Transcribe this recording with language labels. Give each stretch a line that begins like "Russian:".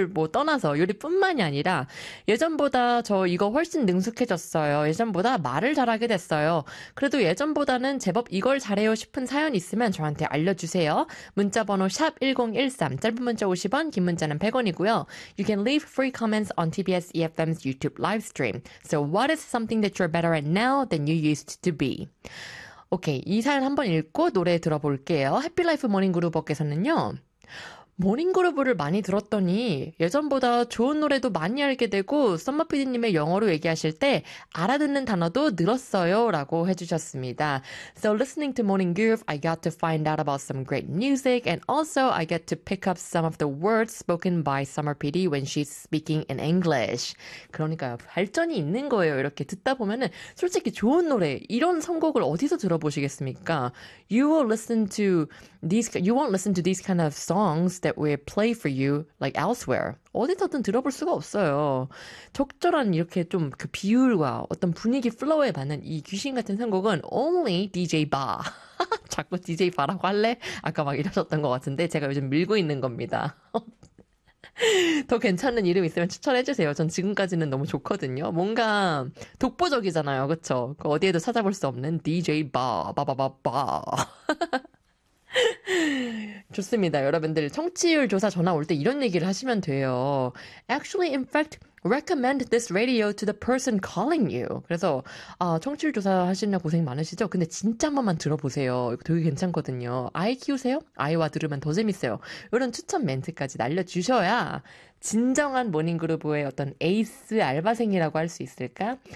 Korean: 뭐 떠나서 요리뿐만이 아니라 예전보다 저 이거 훨씬 능숙해졌어요. 예전보다 말을 잘하게 됐어요. 그래도 예전보다는 제법 이걸 잘해요 싶은 사연 있으면 저한테 알려주세요. 문자번호 샵 #1013 짧은 문자 50원, 긴 문자는 100원이고요.
English: You can leave free comments on TBS EFM's YouTube live stream. So what is something that you're better at now than you used to be?
Korean: 오케이, 이 사연 한번 읽고 노래 들어볼게요. 해피라이프 모닝그루버께서는요. 모닝그루브를 많이 들었더니 예전보다 좋은 노래도 많이 알게 되고 썸머피디님의 영어로 얘기하실 때 알아듣는 단어도 늘었어요라고 해주셨습니다.
English: So listening to Morning Groove, I got to find out about some great music, and also I get to pick up some of the words spoken by Summer PD when she's speaking in English.
Korean: 그러니까요, 발전이 있는 거예요. 이렇게 듣다 보면은 솔직히 좋은 노래 이런 선곡을 어디서 들어보시겠습니까?
English: You won't listen to these kind of songs that we play for you like elsewhere.
Korean: 어디서든 들어볼 수가 없어요. 적절한 이렇게 좀그 비율과 어떤 분위기 플로우에 맞는 이 귀신 같은 선곡은 only DJ 바. 자꾸 DJ 바라고 할래? 아까 막 이러셨던 것 같은데 제가 요즘 밀고 있는 겁니다. 더 괜찮은 이름 있으면 추천해주세요. 전 지금까지는 너무 좋거든요. 뭔가 독보적이잖아요. 그쵸? 그 어디에도 찾아볼 수 없는 DJ 바. 바바바바. 좋습니다. 여러분들, 청취율 조사 전화 올때 이런 얘기를 하시면 돼요.
English: Actually, in fact, recommend this radio to the person calling you.
Korean: 그래서, 아, 청취율 조사 하시느라 고생 많으시죠? 근데 진짜 한 번만 들어보세요. 되게 괜찮거든요. 아이 키우세요? 아이와 들으면 더 재밌어요. 이런 추천 멘트까지 날려주셔야 진정한 모닝그루브의 어떤 에이스 알바생이라고 할수 있을까?